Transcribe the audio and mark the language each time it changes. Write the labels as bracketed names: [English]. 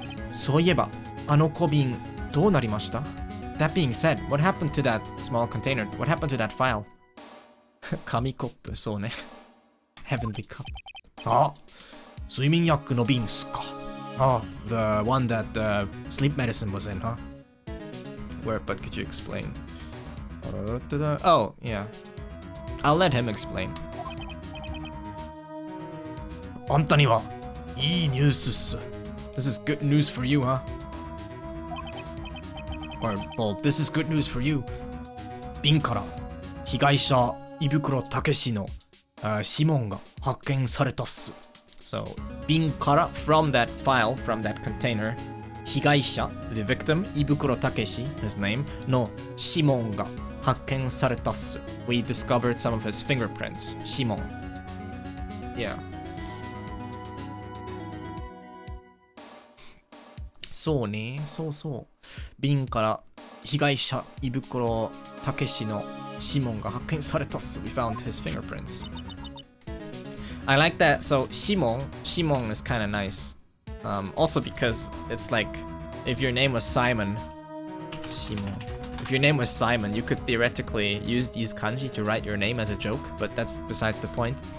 [Japanese] そういえば、あの小瓶どうなりました? [English] That being said, what happened to that small container? What happened to that file? [Japanese] 紙コップ、そうね. [English] Heavenly cup. [Japanese] あ、睡眠薬の瓶っすか. [English] Oh, the one that sleep medicine was in, huh? Where, but could you explain? Oh, yeah. I'll let him explain. [Japanese] あんたにはいいニュースっす. [English] This is good news for you, huh? Or, well, this is good news for you. [Japanese] 瓶から被害者胃袋たけしの指紋が発見されたっす. [English] So, [Japanese] 瓶から [English] from that file, from that container, [Japanese] 被害者 [English] the victim, 胃袋たけし his name, [Japanese] の指紋が発見されたっす. [English] We discovered some of his fingerprints. [Japanese] 指紋.Yeah. そうね、そうそう。瓶から被害者胃袋たけしの指紋が発見されたっす. [English] We found his fingerprints. I like that. So Shimon is kind of nice. Also because it's like if your name was Simon, Shimon. If your name was Simon, you could theoretically use these kanji to write your name as a joke, but that's besides the point.